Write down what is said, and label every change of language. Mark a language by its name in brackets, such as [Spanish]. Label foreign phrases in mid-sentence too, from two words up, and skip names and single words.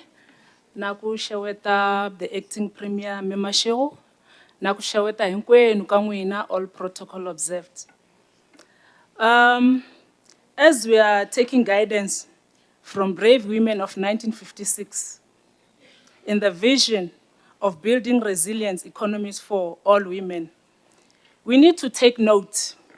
[Tsonga] Naku shaweta [English] the acting premier membership. [Tsonga] Naku shaweta hinkwenu ka n'wina, [English] all protocol observed. As we are taking guidance from brave women of 1956 in the vision of building resilient economies for all women, we need to take note.